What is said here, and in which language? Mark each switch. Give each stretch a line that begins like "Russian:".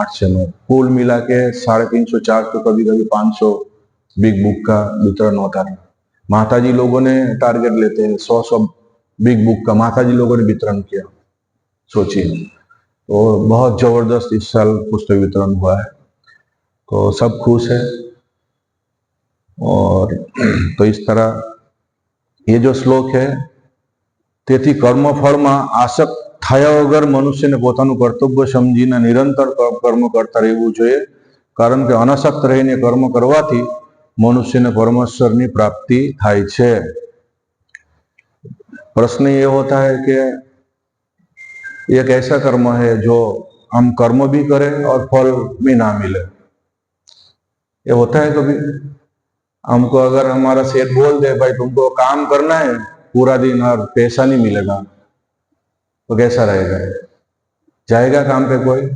Hindi: 8 से 9 कुल मिला के 350 400, कभी कभी 500 बिग बुक का वितरण होता था। माता जी लोगों ने टारगेट लेते हैं 100 बिग बुक का माता जी लोगों ने वितरण किया, सोचिए। तो बहुत जबरदस्त इस साल पुस्तक वितरण हुआ है, तो सब खुश है। और तो इस तरह ये जो श्लोक है,
Gujarati: તેથી કર્મફળમાં આસક્ત થયા વગર મનુષ્યને પોતાનું કર્તવ્ય સમજીને નિરંતર કર્મ કરતા રહેવું જોઈએ। કારણ કે અનાસક્ત રહીને કર્મ કરવાથી મનુષ્યને પરમેશ્વરની પ્રાપ્તિ થાય છે।
Hindi: प्रश्न ये होता है कि एक ऐसा कर्म है जो हम कर्म भी करें और फल भी ना मिले। ये होता है कभी? हमको अगर हमारा सेठ बोल दे भाई तुमको काम करना है पूरा दिन और पैसा नहीं मिलेगा, तो कैसा रहेगा? जाएगा काम पे कोई?